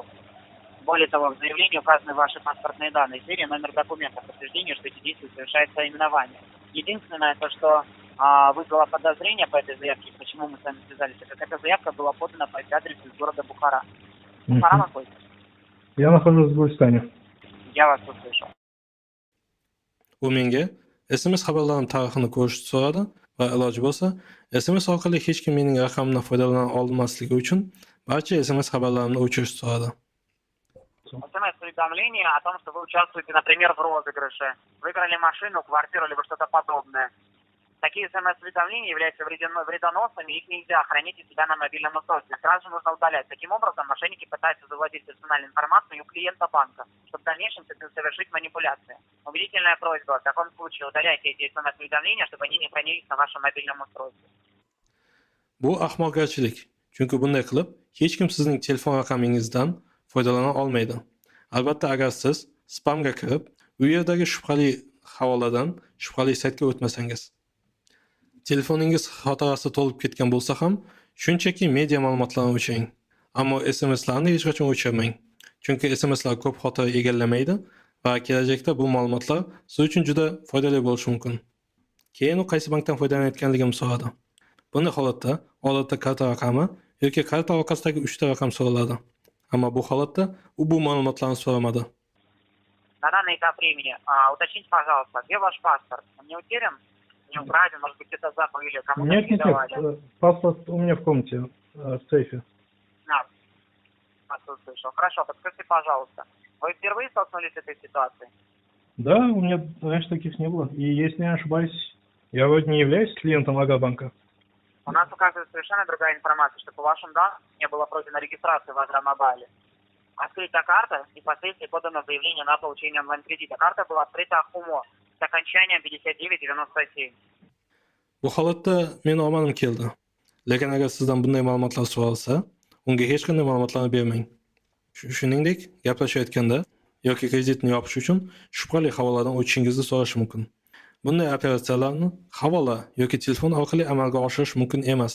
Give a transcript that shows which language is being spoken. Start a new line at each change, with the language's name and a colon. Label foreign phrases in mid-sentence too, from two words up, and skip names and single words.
Russian: Более того, в заявлении указаны ваши паспортные данные, серия, номер документа, подтверждение, что эти действия совершается именование. Единственное, то, что вызвало подозрение по этой заявке, почему мы с вами связались, так эта заявка была подана по адресу из города Бухара. Бухара находится? Я нахожусь в Гульстане. Я вас услышал.
Uzbek: U menga SMS xabarlarining tarixini ko'rishni so'radi va iloji bo'lsa, SMS orqali hech kim mening raqamimdan foydalana olmasligi uchun barcha SMS xabarlarimni o'chirishni so'radi.
Russian: СМС-уведомление о том, что вы участвуете, например, в розыгрыше, выиграли машину, квартиру, либо что-то подобное. Такие СМС-уведомления являются вредоносными, их нельзя хранить у себя на мобильном устройстве. Сразу же нужно удалять. Таким образом, мошенники пытаются завладеть персональной информацией у клиента банка, чтобы в дальнейшем совершить манипуляции. Убедительная просьба: в таком случае удаляйте эти СМС-уведомления, чтобы они не хранились на вашем мобильном устройстве.
Uzbek: Bu ahmoqgarchilik. Chunki bunday qilib, hech kim sizning telefon raqamingizdan foydalana olmaydi. Albatta, agar siz spamga kirib, u yerdagi shubhali havoladan shubhali saytga o'tmasangiz. Telefoningiz xotirasi to'lib ketgan bo'lsa ham, shunchaki media ma'lumotlarni o'chiring. Ammo SMSlarni hech qachon o'chirmang. Chunki SMSlar ko'p xotira egallamaydi va kelajakda bu ma'lumotlar siz uchun juda foydali bo'lishi mumkin. Keyin u qaysi bankdan foydalanayotganligimni so'radi. Bunday holatda odatda karta raqami yoki karta orqasidagi 3 ta raqam so'raladi. Ammo bu holatda u bu ma'lumotlarni so'ramadi.
Russian: На данный этап времени уточните, пожалуйста, где ваш паспорт? Он не утерян? Не украден? Может быть, где-то забыли? Кому-то Нет, нет, передавали? нет. Паспорт у меня в комнате, в сейфе. Вас услышал. Хорошо, подскажите, пожалуйста, вы впервые столкнулись с этой ситуацией? Да, у меня раньше таких не было. И если не ошибаюсь, я вроде не являюсь клиентом Агробанка. У нас указывает совершенно другая информация, что по вашим данным не было пройдена регистрация в Агромобайле. Открыта карта и впоследствии подано заявление на получение онлайн-кредита. Карта была открыта ХУМО с окончанием 5997.
Uzbek: Bu holatda men omanim keldi. Lekin agar sizdan bunday ma'lumotlar so'ralsa, unga hech qanday ma'lumotlarni bermang. Shuningdek, gaplashayotganda yoki kreditni yopish uchun shubhali havoladan o'tishingizni so'rashi mumkin. Bunday operatsiyalarni havola yoki telefon orqali amalga oshirish mumkin emas.